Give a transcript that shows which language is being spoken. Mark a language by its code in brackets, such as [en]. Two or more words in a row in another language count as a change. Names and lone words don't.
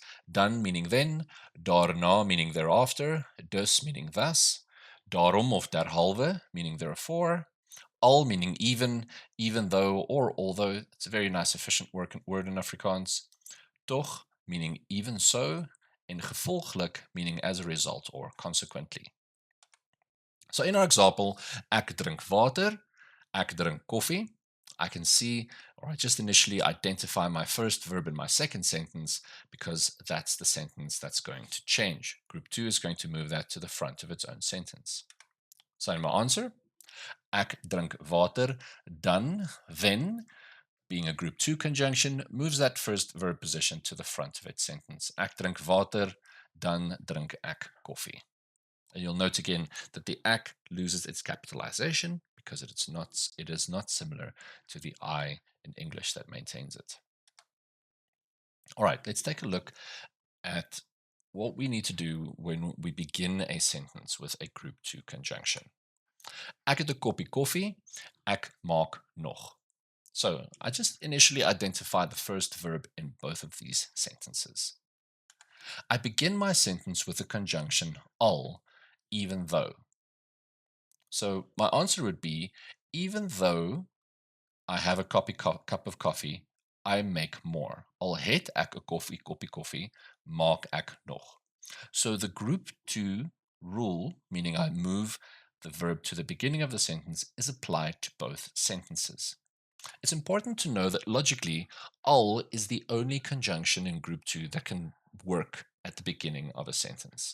[en] Dan meaning then, daarna meaning thereafter, dus meaning thus, [af] daarom of derhalve [en] meaning therefore, al meaning even though or although. It's a very nice efficient word in Afrikaans. Toch meaning even so, [af] en gevolglik [en] meaning as a result or consequently. So in our example, [af] ek drink water, ek drink koffie. [en] I can see, or I just initially identify my first verb in my second sentence because that's the sentence that's going to change. Group 2 is going to move that to the front of its own sentence. So in my answer, [af] ek drink water, dan, [en] then, being a group 2 conjunction, moves that first verb position to the front of its sentence. [af] Ek drink water, dan drink ek koffie. [en] And you'll note again that the ek loses its capitalization because it is not similar to the I in English that maintains it. All right, let's take a look at what we need to do when we begin a sentence with a group 2 conjunction. [af] Ek het 'n koppie koffie, ek maak nog. [en] So I just initially identified the first verb in both of these sentences. I begin my sentence with the conjunction al, even though. So my answer would be, even though I have a cup of coffee, I make more. [af] Al het ek 'n koppie koffie, maak ek nog. [en] So the group 2 rule, meaning I move the verb to the beginning of the sentence, is applied to both sentences. It's important to know that logically, al is the only conjunction in group 2 that can work at the beginning of a sentence.